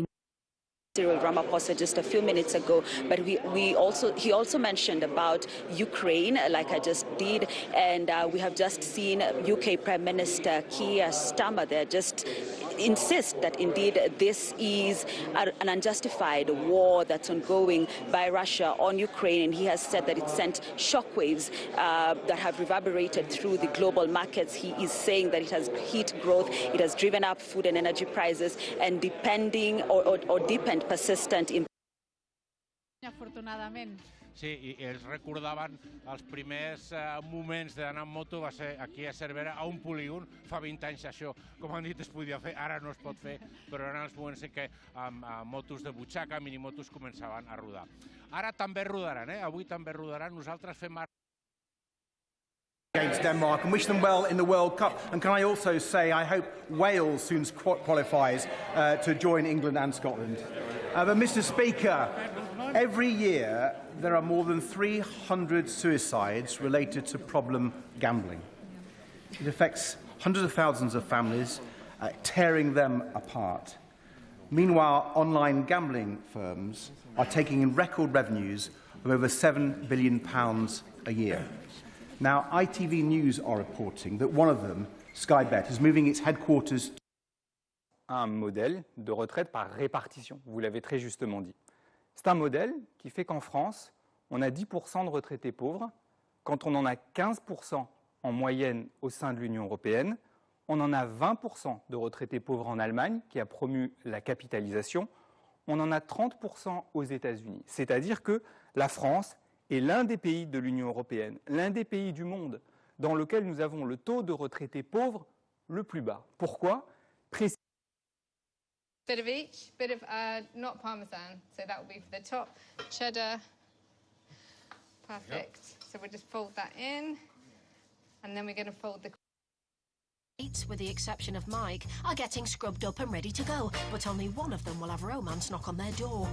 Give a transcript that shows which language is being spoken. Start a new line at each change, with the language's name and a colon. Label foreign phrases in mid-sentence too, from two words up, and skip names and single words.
English: Cyril Ramaphosa just a few minutes ago, but he also mentioned about Ukraine, like I just did, and we have just seen UK Prime Minister Keir Starmer there just insist that indeed this is an unjustified war that's ongoing by Russia on Ukraine, and he has said that it sent shockwaves that have reverberated through the global markets. He is saying that it has hit growth, it has driven up food and energy prices, and deepened persistent in...
Catalan: Afortunadament. Sí, i ells recordaven els primers moments d'anar amb moto va ser aquí a Cervera, a un polígon, fa 20 anys això, com han dit, es podia fer, ara no es pot fer, però eren els moments en què motos de butxaca, minimotos, començaven a rodar. Ara també rodaran, avui també rodaran, nosaltres fem...
English: Against Denmark and wish them well in the World Cup. And can I also say I hope Wales soon qualifies to join England and Scotland. But Mr. Speaker, every year there are more than 300 suicides related to problem gambling. It affects hundreds of thousands of families, tearing them apart. Meanwhile, online gambling firms are taking in record revenues of over £7 billion a year. Now, ITV News are reporting that one of them, Sky Bet, is moving its headquarters.
French: Un modèle de retraite par répartition, vous l'avez très justement dit. C'est un modèle qui fait qu'en France, on a 10% de retraités pauvres, quand on en a 15% en moyenne au sein de l'Union européenne, on en a 20% de retraités pauvres en Allemagne, qui a promu la capitalisation, on en a 30% aux États-Unis. C'est-à-dire que la France est l'un des pays de l'Union européenne, l'un des pays du monde dans lequel nous avons le taux de retraités pauvres le plus bas. Pourquoi?
English: Bit of each, bit of not parmesan, so that will be for the top. Cheddar, perfect. So we'll just fold that in, and then we're going to fold the... With the exception of Mike, are getting scrubbed up and ready to go, but only one of them will have romance knock on their door.